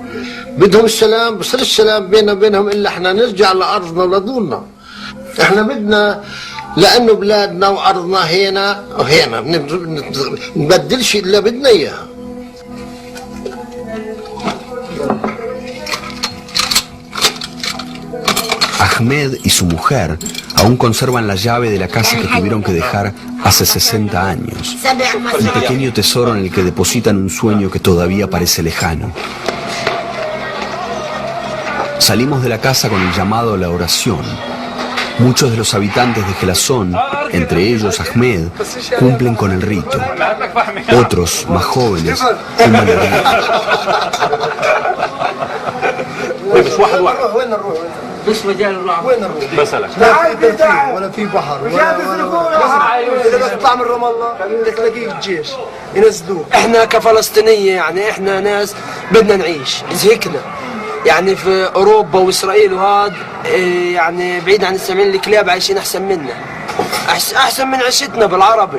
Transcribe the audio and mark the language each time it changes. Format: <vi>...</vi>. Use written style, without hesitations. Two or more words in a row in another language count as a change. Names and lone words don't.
<ar>بدهم السلام، بصير السلام بيننا وبينهم إلا احنا نرجع لأرضنا ولدولنا. احنا بدنا لأنه بلادنا وأرضنا هنا وهنا، نبدلش إلا بدنا إياها.</ar> <es>Ahmed y su mujer aún conservan la llave de la casa que tuvieron que dejar hace 60 años. Un pequeño tesoro en el que depositan un sueño que todavía parece lejano. Salimos de la casa con el llamado a la oración. Muchos de los habitantes de Gelazón, entre ellos Ahmed, cumplen con el rito. Otros, más jóvenes, fuman el rito.</es> <ar>بس مجال الرعب وين نروح؟ مثلا ولا في بحر ولا تطلع من رام الله تلاقيه الجيش ينزلوك. احنا كفلسطينية يعني احنا ناس بدنا نعيش، زهقنا يعني في اوروبا واسرائيل وهذا يعني بعيد عن السامعين الكلاب عايشين احسن منا، احسن من عيشتنا بالعربي.</ar>